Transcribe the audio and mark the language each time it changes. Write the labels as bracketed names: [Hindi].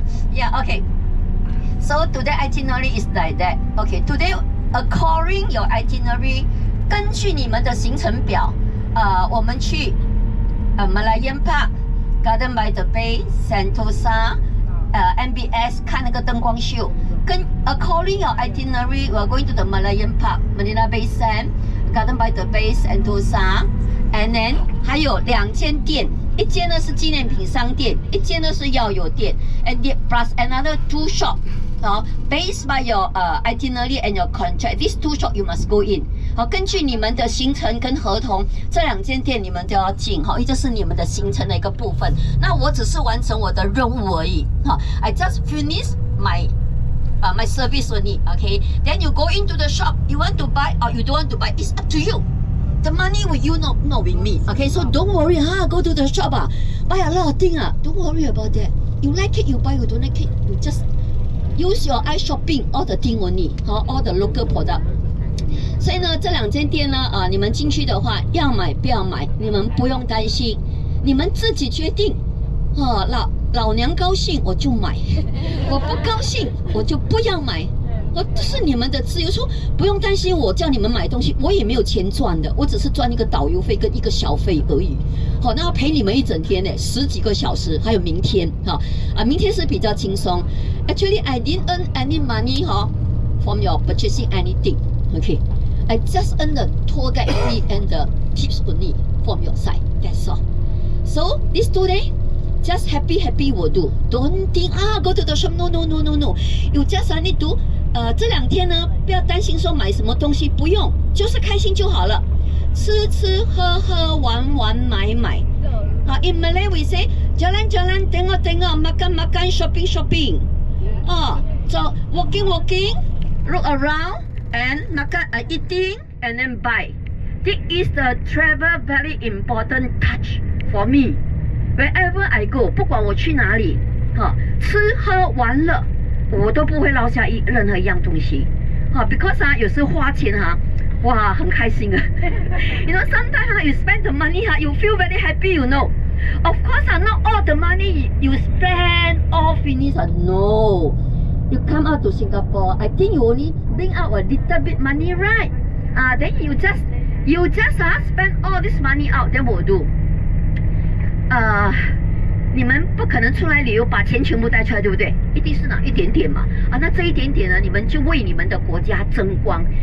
[English] Yeah. Okay. So today itinerary is like that. Okay. Today, according your itinerary, [Chinese] 根据你们的行程表，我们去Malayan Park, Garden by the Bay, Sentosa。MBS 看那个灯光秀，跟 [English] according your itinerary, we are going to the Malayan Park, Marina Bay Sands, Garden by the Bay, Sentosa, and then [Chinese] 还有2间店，一间呢是纪念品商店，一间呢是药油店 [English] ，and plus another 2 shop. Based by your itinerary and your contract, these 2 shop you must go in. [Chinese] 根据你们的行程跟合同，这2间店你们都要进，因为这是你们的行程的一个部分。那我只是完成我的任务而已。 [English] I just finish my service only. Okay. Then you go into the shop. You want to buy or you don't want to buy? It's up to you. The money with you, not with me. Okay. So don't worry. Go to the shop. Buy a lot of things. Don't worry about that. You like it, you buy. You don't like it, you just use your eye shopping all the thing only， 好 all the local product。 [Chinese] 所以呢，这2间店呢，你们进去的话，要买不要买，你们不用担心，你们自己决定。老娘高兴我就买，我不高兴我就不要买。这是你们的自由，说不用担心我叫你们买东西，我也没有钱赚的，我只是赚一个导游费跟一个小费而已。好，那要陪你们一整天呢，10几个小时，还有明天，明天是比较轻松。 [English] Actually, I didn't earn any money, from your purchasing anything. Okay, I just earn the tour guide fee and the tips only from your side. That's all. So these 2 days. Just happy will do. Don't think go to the shop. No. You just need to [Chinese] 这2天呢，不要担心说买什么东西，不用，就是开心就好了。吃吃喝喝，玩玩买买。 [English] In Malay we say [Malay] jalan jalan, tengok tengok, makan makan, shopping shopping. [English] So walking, look around and makan, eating and then buy. This is the travel very important touch for me. Wherever I go， [Chinese] 不管我去哪里，吃喝玩乐，我都不会落下任何一样东西。 because 有时花钱哇，很开心啊。 [English] You know, sometimes you spend the money you feel very happy. You know, of course not all the money you spend all finish. No, you come out to Singapore. I think you only bring out a little bit money, right? Then you just spend all this money out. Then will do. [Chinese] 你们不可能出来旅游把钱全部带出来，对不对？一定是拿一点点嘛。那这一点点呢，你们就为你们的国家争光。